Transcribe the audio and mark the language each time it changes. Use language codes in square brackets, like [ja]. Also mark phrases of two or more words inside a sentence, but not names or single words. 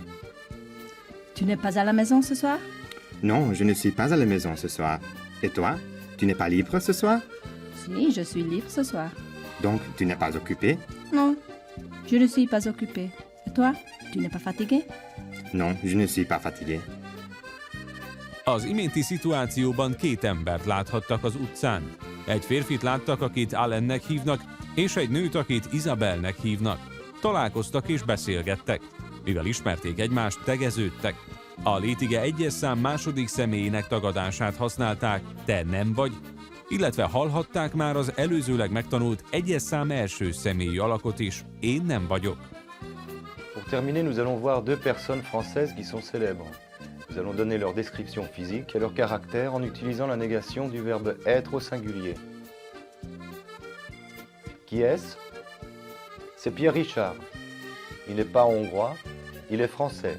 [fr] Tu n'es pas à la maison ce soir? Non, je ne suis pas à la maison ce soir. Et toi? Tu n'es pas libre ce soir? Si, je suis libre ce soir. Donc, tu n'es pas occupé? Non, je ne suis pas occupée. Et toi? Tu n'es pas fatigué? Non, je ne suis pas fatigué. [hu] Az iménti szituációban két embert láthattak az utcán. Egy férfit láttak, akit Alannek hívnak, és egy nőt, akit Isabelnek hívnak. Találkoztak és beszélgettek. Mivel ismerték egymást, tegeződtek. A létige egyes szám második személyének tagadását használták, te nem vagy, illetve hallhatták már az előzőleg megtanult egyes szám első személyi alakot is, én nem vagyok. [fr] Pour terminer, nous allons voir deux personnes françaises qui sont célèbres. Nous allons donner leur description physique et leur caractère en utilisant la négation du verbe être au singulier. Qui est-ce? C'est Pierre Richard. Il n'est pas hongrois, il est français.